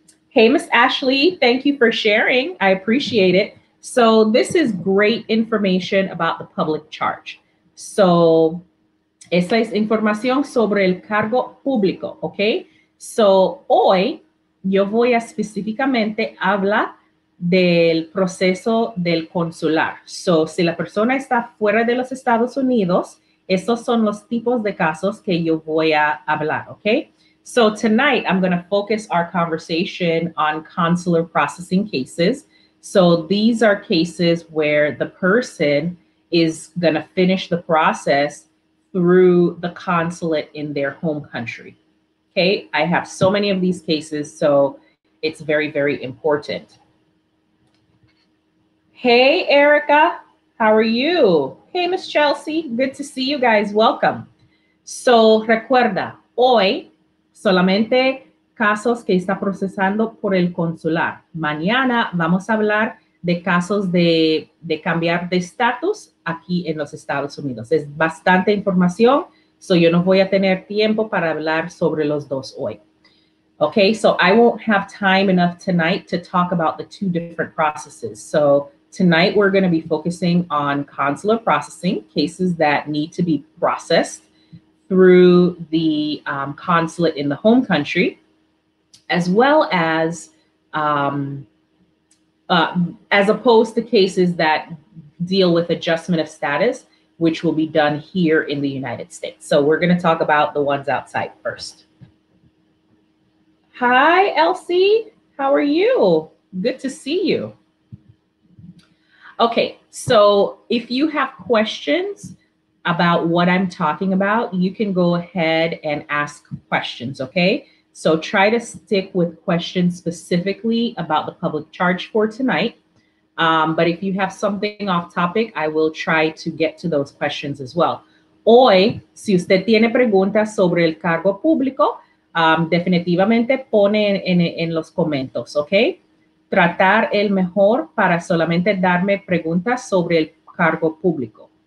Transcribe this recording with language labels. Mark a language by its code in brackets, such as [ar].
[en] Hey, Miss Ashley, thank you for sharing. I appreciate it. So this is great information about the public charge. [es] So esa es información sobre el cargo público, ¿ok? So hoy yo voy a específicamente hablar del proceso del consular. So si la persona está fuera de los Estados Unidos, esos son los tipos de casos que yo voy a hablar, ¿ok? [en] So tonight, I'm going to focus our conversation on consular processing cases. So these are cases where the person is going to finish the process through the consulate in their home country. Okay, I have so many of these cases, so it's very, very important. Hey, Erica, how are you? Hey, Miss Chelsea, good to see you guys. Welcome. [es] So recuerda, hoy solamente casos que está procesando por el consular. Mañana vamos a hablar de casos de cambiar de estatus aquí en los Estados Unidos. Es bastante información, so yo no voy a tener tiempo para hablar sobre los dos hoy. [en] Okay, so I won't have time enough tonight to talk about the two different processes. So tonight we're going to be focusing on consular processing, cases that need to be processed through the consulate in the home country, as well as opposed to cases that deal with adjustment of status, which will be done here in the United States. So we're going to talk about the ones outside first. Hi, Elsie. How are you? Good to see you. Okay, so if you have questions about what I'm talking about, you can go ahead and ask questions, okay? So try to stick with questions specifically about the public charge for tonight. But if you have something off topic, I will try to get to those questions as well. [es] Hoy, si usted tiene preguntas sobre el cargo público, definitivamente pone en los comentarios, ¿ok? Tratar el mejor para solamente darme preguntas sobre el cargo público.